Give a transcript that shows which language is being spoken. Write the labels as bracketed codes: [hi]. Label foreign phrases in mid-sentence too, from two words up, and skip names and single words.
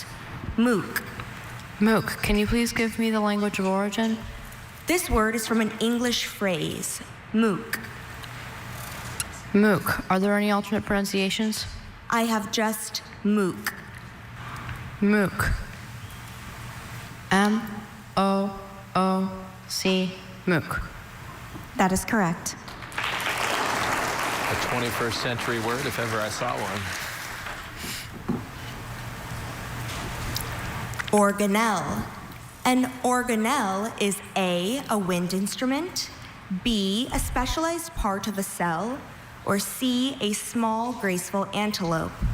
[en] MOOC. MOOC, can you please give me the language of origin? This word is from an English phrase, MOOC. MOOC, are there any alternate pronunciations? I have just MOOC. MOOC. M-O-O-C, MOOC. That is correct. A 21st century word, if ever I saw one. Organelle. An organelle is A, a wind instrument, B, a specialized part of a cell, or C, a small, graceful antelope.